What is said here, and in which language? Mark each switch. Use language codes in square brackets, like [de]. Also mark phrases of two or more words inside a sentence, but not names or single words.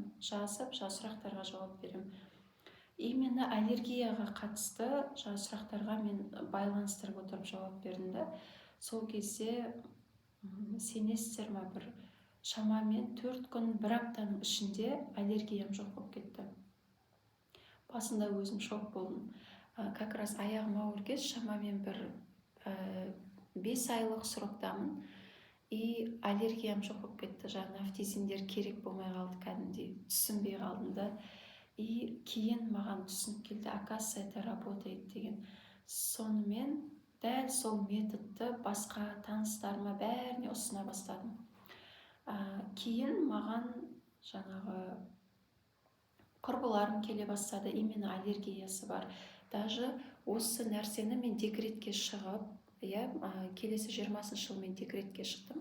[kk] Жазып, сұрақтарға жауап берем. Именно аллергияға қатысты сұрақтарға мен байланыстырып отырып жауап бердім. Сол кезде сенесіздер ма, бір шамамен 4 күн, 1 аптаның ішінде аллергиям жоқ болып кетті. Басында өзім шок болдым. [ru] Как раз [kk] аяғым ауыр кез, шамамен бір 5 айлық сроктамын, и аллергиям жоқ болып кетті. Жаңа нафтизиндер керек болмай қалды, кәдімгідей түсінбей қалдым да. И кейін маған түсініп келді, [ru] оказывается, это работает деген. [kk] Сонымен дәл сол методты басқа таныстарыма бәріне ұсына бастадым. Кейін маған жаңағы құрбыларым келе бастады, именно аллергиясы бар. Даже осы нәрсені мен декретке шығып, келесі 20 жыл мен декретке шықтым.